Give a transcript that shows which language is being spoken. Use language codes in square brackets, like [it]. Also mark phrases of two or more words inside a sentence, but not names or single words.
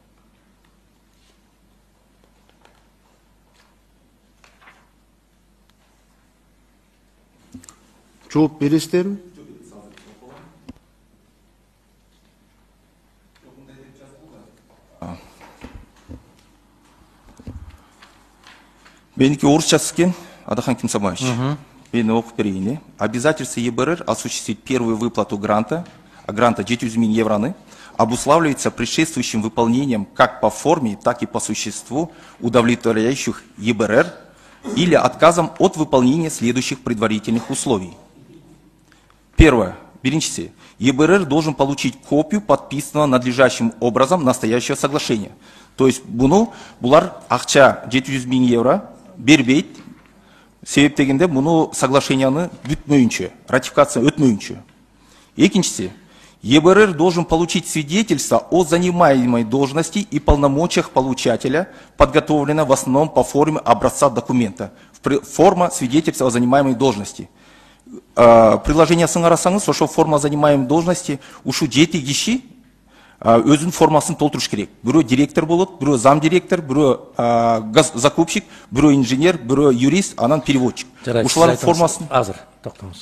[ky] Жооп бересиздерби? Меники орысчасы экен, Адахан Кимсабаевич. Мен окуп берейин. [ru] Обязательство ЕБРР осуществить первую выплату гранта 700 000 евро, обуславливается предшествующим выполнением как по форме, так и по существу удовлетворяющих ЕБРР или отказом от выполнения следующих предварительных условий. Первое. Биринчиси. ЕБРР должен получить копию подписанного надлежащим образом настоящего соглашения. То есть [ky] булар акча 700 000 евро бербейт, себеп дегенде буну соглашенияны бүтмөйүнчө, ратификация өтмөйүнчө. [ru] Экинчиси, ЕБРР должен получить свидетельство о занимаемой должности и полномочиях получателя, подготовленное в основном по форме образца документа. Форма свидетельства о занимаемой должности. [ky] Приложениясын карасаңыз, ошол [ru] форма занимаемой должности [ky] ушу 7 киши өзүнүн формасын толтуруш керек. Бирөө директор болот, бирөө [ru] зам директор, [ky] бирөө закупщик, бирөө инженер, бирөө юрист, анан переводчик. Ушулардын формасын азыр токтоңуз.